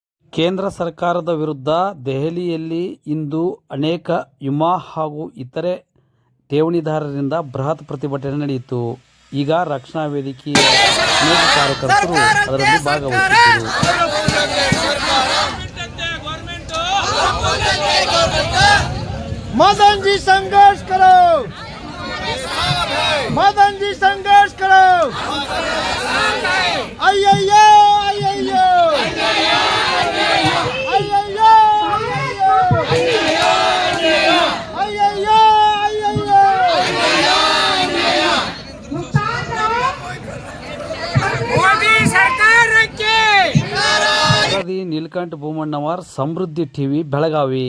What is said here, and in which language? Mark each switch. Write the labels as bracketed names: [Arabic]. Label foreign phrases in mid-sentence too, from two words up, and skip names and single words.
[Kannada] ಕೇಂದ್ರ ಸರ್ಕಾರದ ವಿರುದ್ಧ ದೆಹಲಿಯಲ್ಲಿ ಇಂದು ಅನೇಕ ವಿಮಾ ಹಾಗೂ ಇತರೆ ಠೇವಣಿದಾರರಿಂದ ಬೃಹತ್ ಪ್ರತಿಭಟನೆ ನಡೆಯಿತು. ಈಗ ರಕ್ಷಣಾ ವೇದಿಕೆಯ ಅನೇಕ ಕಾರ್ಯಕರ್ತರು ಅದರಲ್ಲಿ ಭಾಗವಹಿಸಿದ್ದರು. [Hindi] मदन जी संघर्ष करो, मदन जी संघर्ष करो, अय्यो अय्यो अय्यो अय्यो मोदी सरकार के [Kannada] ನೀಲಕಂಠ ಭೂಮಣ್ಣವರ್, ಸಮೃದ್ಧಿ ಟಿವಿ, ಬೆಳಗಾವಿ.